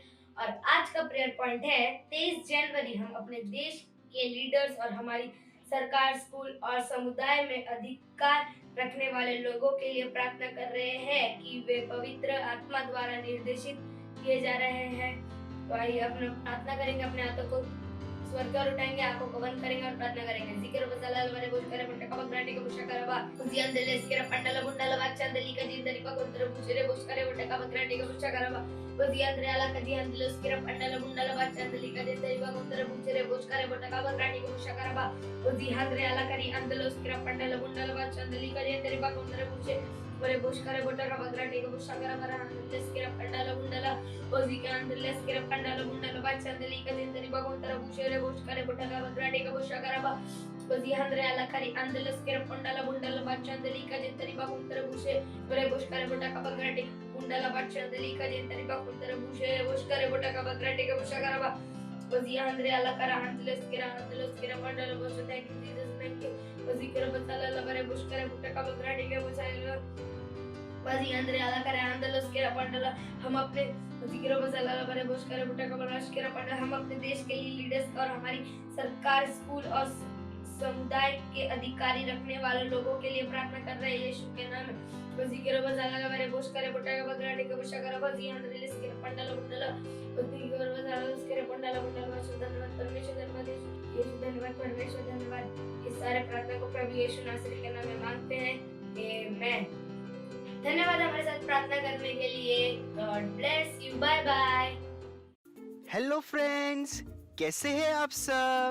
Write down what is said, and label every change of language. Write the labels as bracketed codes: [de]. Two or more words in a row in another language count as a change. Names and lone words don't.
[hi] और आज का [en] prayer point [hi] है 23 जनवरी। हम अपने देश के लीडर्स और हमारी सरकार, स्कूल और समुदाय में अधिकार रखने वाले लोगों के लिए प्रार्थना कर रहे हैं कि वे पवित्र आत्मा द्वारा निर्देशित किए जा रहे हैं। तो आइए अपना प्रार्थना करेंगे, अपने हाथों को स्वर कर उठाएंगे, आंखों को बंद करेंगे और प्रार्थना करेंगे। जिक्र बसलाल मरे बोल करे बट्टे कबक ब्रांडी को पुष्का करवा उजियान दिले इसके पंडल गुंडल वाचन दिली का जीव दरी बकुंतर बुचरे बुशकरे बटका बकराटी का बुशा करवा बजी अंदरे आला कदी अंदलस किरा पंडल बुंडल बाचंदली कदे तरी बकुंतर बुचरे बुशकरे बटका बकराटी का बुशा करवा बजी अंदरे आला कदी अंदलस किरा पंडल बुंडल बाचंदली कदे तरी बकुंतर बुचे बरे बुशकरे बटका बकराटी का बुशा करवा अंदलस किरा पंडल बुंडल बजी के अंदलस किरा पंडल बुंडल बाचंदली कदे तरी बकुंतर बुचरे बुशकरे बटका बकराटी का बुशा करवा बजी अंदरे आला कदी अंदलस किरा पंडल बुंडल बाचंदली कदे तरी बकुंतर बुचे बरे बुशकरे बटका बकराटी बुंडल बाचंदली कदे तरी बकुंतर बुचे बुशकरे बटका बकराटी का बुशा करवा बजी अंदरे आला करा अंदलस किरा पंडल बुचे [en] thank you Jesus thank you बजी किरा बचाला बरे बुशकरे बटका बकराटी का बुचाइलो बजी अंदरे आला करा अंदलस किरा पंडल [hi] हम अपने बजी किरा बचाला बरे बुशकरे बटका बकराटी किरा पंडल हम अपने देश के लिए लीडर्स और हमारी सरकार स्कूल और समुदाय के अधिकारी रखने वाले लोगों के लिए प्रार्थना कर रहे हैं यीशु के नाम में बजी किरा बचाला बरे बुशकरे बटका बकराटी का बुशा करा बजी अंदरे लिस किरा पंडल बुंडल बजी किरा बचाला किरा पंडल बुंडल बशु धन्यवाद परमेश्वर धन्यवाद यीशु धन्यवाद परमेश्वर धन्यवाद इस सारे प्रार्थना को प्रभु यीशु नासरी के नाम में मांगते हैं आमेन। धन्यवाद हमारे साथ प्रार्थना करने के लिए। [en] God bless you, bye bye. hello friends, [hi] कैसे हैं आप सब?